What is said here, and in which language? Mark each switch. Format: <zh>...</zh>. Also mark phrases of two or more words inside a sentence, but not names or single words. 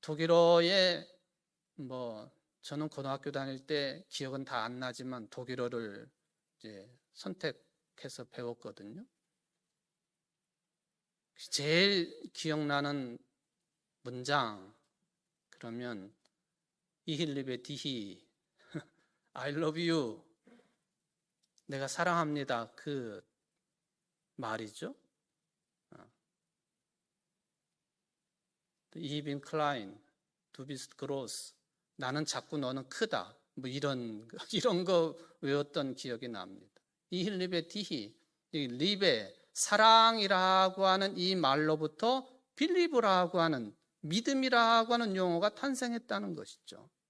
<ko>독일어에 저는 고등학교 다닐 때 기억은 다 안 나지만 독일어를 이제 선택해서 배웠거든요. 제일 기억나는 문장 그러면</ko> <de>Ich liebe dich</de> <en>I love you</en> <ko>내가 사랑합니다 그 말이죠.</ko> <de>Ich bin klein, du bist groß.</de> <ko>나는 작고 너는 크다. 이런 거 외웠던 기억이 납니다.</ko> <de>Ich liebe dich</de> <ko>리베 사랑이라고 하는 이 말로부터 빌리브라고 하는 믿음이라고 하는 용어가 탄생했다는 것이죠.</ko>